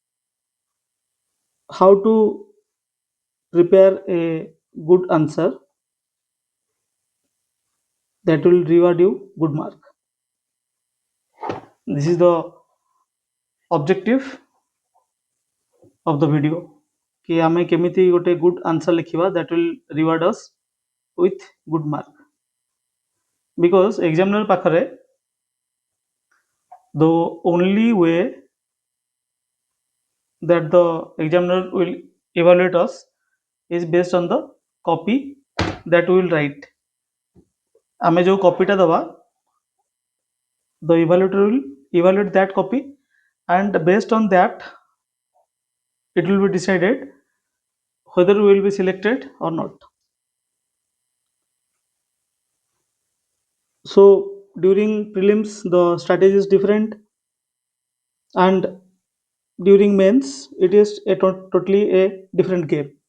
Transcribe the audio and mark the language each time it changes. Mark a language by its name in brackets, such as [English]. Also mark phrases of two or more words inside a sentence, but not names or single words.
[English] How to prepare a good answer that will reward you good mark. This is the objective of the video. [Odia] କି ଆମେ କେମିତି ଗୋଟେ [English] good answer लिखिवा that will reward us with good mark. Because examiner पाखरे the only way that the examiner will evaluate us is based on the copy that we will write. [Odia] ଆମେ ଜୋ କପିଟା ଦବା [English] the evaluator will evaluate that copy, and based on that it will be decided whether we will be selected or not. So during prelims the strategy is different, and during mains it is totally a different game.